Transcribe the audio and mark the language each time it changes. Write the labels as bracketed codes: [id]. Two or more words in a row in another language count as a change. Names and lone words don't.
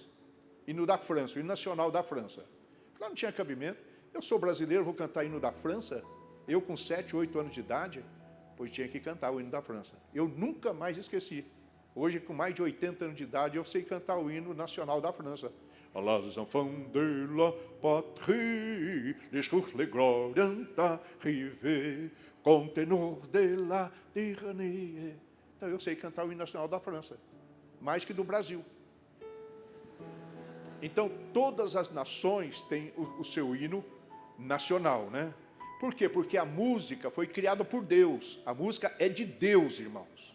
[pt] Hino da França, o hino nacional da França. Não tinha cabimento. Eu sou brasileiro, vou cantar hino da França? Eu com 7, 8 anos de idade, pois tinha que cantar o hino da França. Eu nunca mais esqueci. Hoje, com mais de 80 anos de idade, eu sei cantar o hino nacional da França. [fr] Les enfants de la patrie, les jours, les gloires d'arriver, conteneur de la tyrannie. [pt] Então, eu sei cantar o hino nacional da França, mais que do Brasil. Então, todas as nações têm o seu hino nacional, né? Por quê? Porque a música foi criada por Deus. A música é de Deus, irmãos.